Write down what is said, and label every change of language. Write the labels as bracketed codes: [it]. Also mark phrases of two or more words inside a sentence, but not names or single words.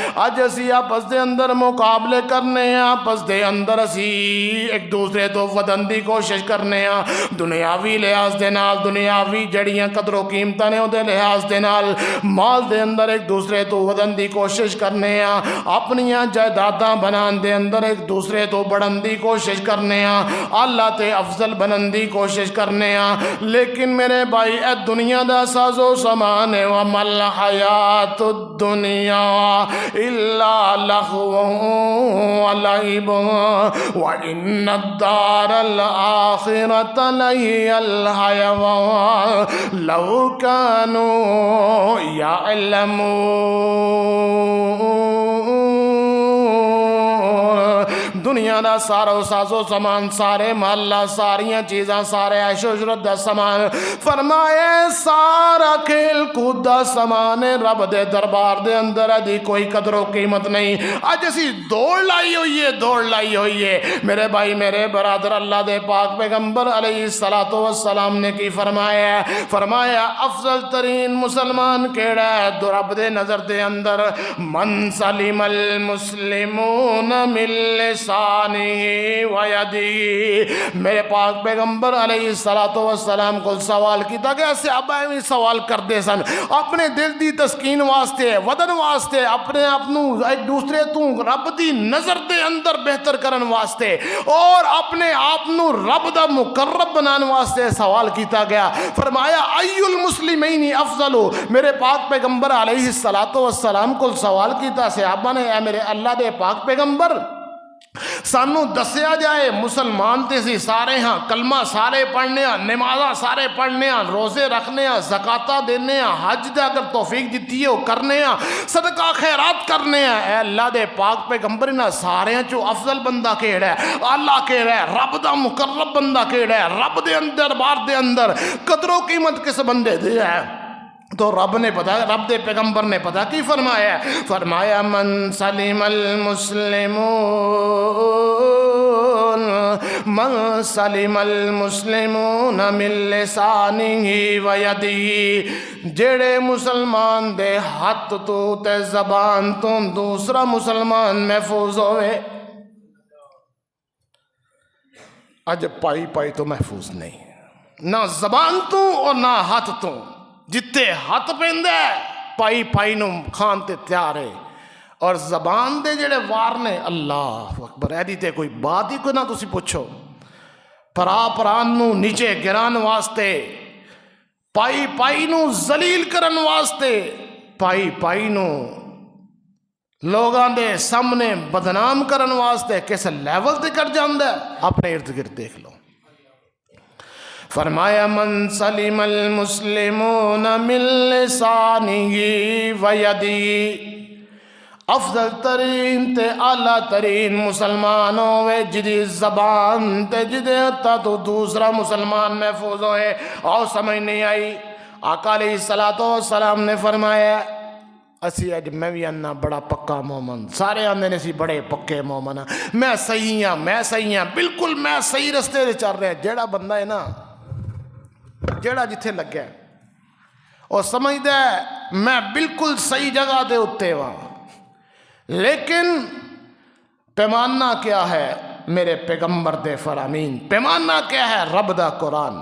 [pa] اج اسی آپس دے اندر مقابلے کرنے ہیں، آپس دے اندر اسی ایک دوسرے تو ودن دی کوشش کرنے ہیں، دنیاوی لحاظ دے نال، دنیاوی جڑیاں قدر و قیمتاں نے دے لحاظ دے نال مال دے اندر ایک دوسرے تو ودن دی کوشش کرنے ہیں، اپنیاں جائیداداں بنان دے اندر ایک دوسرے تو بڑھن دی کوشش کرنے ہیں، اللہ تے افضل بنن دی کوشش کرنے ہیں۔ لیکن میرے بھائی اے دنیا دا ساز و سامان ہے، [ar] وَمَا الْحَيَاةُ الدُّنْيَا إِلَّا لَهْوٌ وَلَعِبٌ وَإِنَّ الدَّارَ الْآخِرَةَ لَهِيَ الْحَيَوَانُ لَوْ كَانُوا يَعْلَمُونَ۔ [pa] دنیا دا سارا ساز و سامان، سارے محلہ، ساریاں چیزاں، سارے عیش و عشرت دا سامان، فرمائے سارا کھیل کود دا سامان رب دے دربار دے اندر دی کوئی قدر و قیمت نہیں۔ اج اسی دوڑ لائی ہوئی ہے، دوڑ لائی ہوئی ہے میرے بھائی میرے برادر۔ اللہ دے پاک پیغمبر علیہ السلام نے کی فرمایا؟ فرمایا افضل ترین مسلمان کیڑا ہے رب دے نظر دے اندر؟ [ar] من سلم المسلمون من لسانہ لسانه ويده. [pa] میرے پاک پیغمبر علیہ الصلوۃ والسلام کو سوال کیتا گیا، صحابہ بھی سوال کرتے سن اپنے دل دی تسکین واسطے، ودن واسطے، اپنے آپ نو ایک دوسرے تو رب دی نظر دے اندر بہتر کرن واسطے اور اپنے آپ نو رب دا مقرب بنان واسطے سوال کیتا گیا. فرمایا [ar] ای المسلمین افضل. [pa] میرے پاک پیغمبر علیہ الصلوۃ والسلام کو سوال کیتا صحابہ نے، اے میرے اللہ دے پاک پیغمبر سانو دسیا جائے مسلمان تے سی سارے ہاں کلمہ سارے پڑھنے ہاں، نمازاں سارے پڑھنے ہاں، روزے رکھنے ہاں، زکاتہ دینے ہاں، حج دے اگر توفیق دیتی ہے وہ کرنے ہاں، صدقہ خیرات کرنے ہاں. اے اللہ دے پاک پیغمبر نہ سارے ہاں چو افضل بندہ کیڑا ہے؟ اللہ کیڑا ہے؟ رب دا مقرب بندہ کیڑا ہے؟ رب دے اندر بار دے اندر قدر و قیمت کس بندے دے ہے؟ تو رب نے پتا، رب دے پیغمبر نے پتا کی فرمایا ہے؟ [ar] فرمایا من سلم المسلمون من لسانه ویدہ. [pa] جڑے مسلمان دے ہاتھ تو تے زبان تو دوسرا مسلمان محفوظ ہوئے. اج پائی پائی تو محفوظ نہیں، نہ زبان تو اور نہ ہاتھ تو. جتے ہاتھ پہندہ ہے پائی پائی نو کھان تے تیار ہے، اور زبان دے جڑے وار نے [ar] اللہ اکبر [pa] ایدی تے کوئی بات ہی کوئی نہ تسی پوچھو. پرا پران نو نیچے گران واسطے، پائی پائی نو ذلیل کرن واسطے، پائی پائی نو لوگاں دے سامنے بدنام کرن واسطے کس لیول تے کر جاندہ ہے. اپنے ارد گرد دیکھ لو. [ar] فرمایا من سلم المسلمون من لسانه ویدہ. [pa] افضل ترین تے اعلیٰ ترین مسلمان ہوئے جدی زبان تے جدے تا تو دوسرا مسلمان محفوظ ہوئے. اور سمجھ نہیں آئی؟ آقا علیہ السلام نے فرمایا اسی اج میں بھی اننا بڑا پکا مومن، سارے آندے نے سی بڑے پکے مومن، میں صحیح ہاں، میں صحیح ہاں، بالکل میں صحیح رستے دے چل رہے ہیں. جیڑا بندہ ہے نا، جیڑا جتھے لگ گیا اور سمجھدا ہے میں بالکل صحیح جگہ دے اتے ہاں، لیکن پیمانہ کیا ہے؟ میرے پیغمبر دے فرامین. پیمانہ کیا ہے؟ رب دا قرآن.